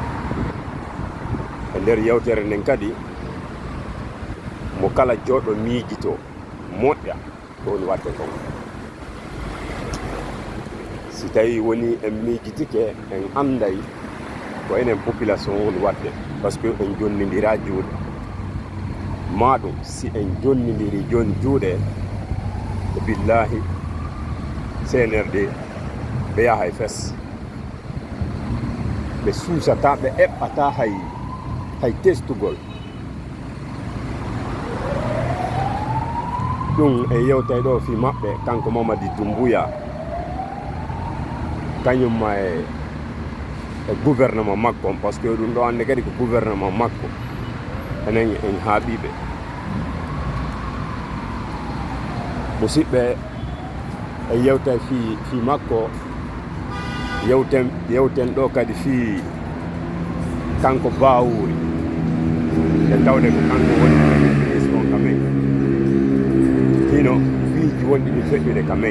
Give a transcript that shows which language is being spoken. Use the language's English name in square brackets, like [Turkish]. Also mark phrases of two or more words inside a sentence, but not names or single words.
[Fula] E nder yewtere nden kadi mo kala joɗo miijito moƴƴa ko woni watte kon. Si tawi woni en miijitike en anday ko enen population woni wadde, [French] par ce que [Fula] en jonnidira juuɗe maɗum. Si en jonnidiri joni juuɗe e billahi CNRD ɓe yaha e fes, ɓe suusata, ɓe eɓɓata hay testugol. ɗum e yewtay ɗo fi maɓɓe kanko Mamady Doumbouya, kañumma e gouvernement makko, [French] par ce que [Fula] ɗum ɗo hande kadi ko gouvernement makko enen en haaɓiɓe. Musidɓe, e yewta fi makko yewten ɗo kadi fi kanko Bawuri, e tawde ko kanko woni ministre on kamen hino fiiji wonɗi ɗi feƴƴude kamen.